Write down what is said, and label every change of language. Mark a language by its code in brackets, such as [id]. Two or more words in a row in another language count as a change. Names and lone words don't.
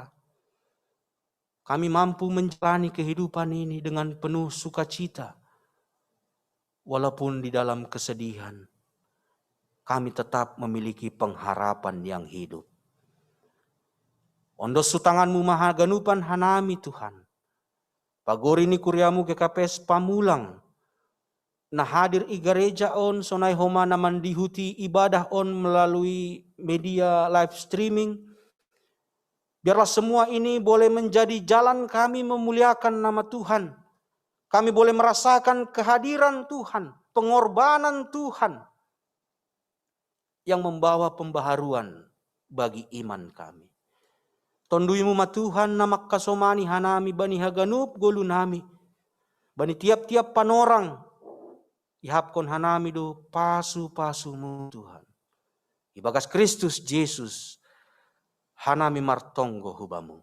[id] Kami mampu menjalani kehidupan ini dengan penuh sukacita. Walaupun di dalam kesedihan, kami tetap memiliki pengharapan yang hidup. [bts] Ondos sutanganmu maha ganupan hanami Tuhan. Pagori ni kuryamu ke KPS Pamulang. Na hadir i gereja on sonai homa naman dihuti ibadah on [id] melalui media live streaming. Biarlah semua ini boleh menjadi jalan kami memuliakan nama Tuhan. Kami boleh merasakan kehadiran Tuhan, pengorbanan Tuhan yang membawa pembaharuan bagi iman kami. [bts] Tonduimu ma Tuhan namak kasomani hanami bani haganup golunami. Bani tiap-tiap panorang ihapkon hanami do pasu-pasumu Tuhan. Ibagas Kristus Yesus hanami martonggo hubamu.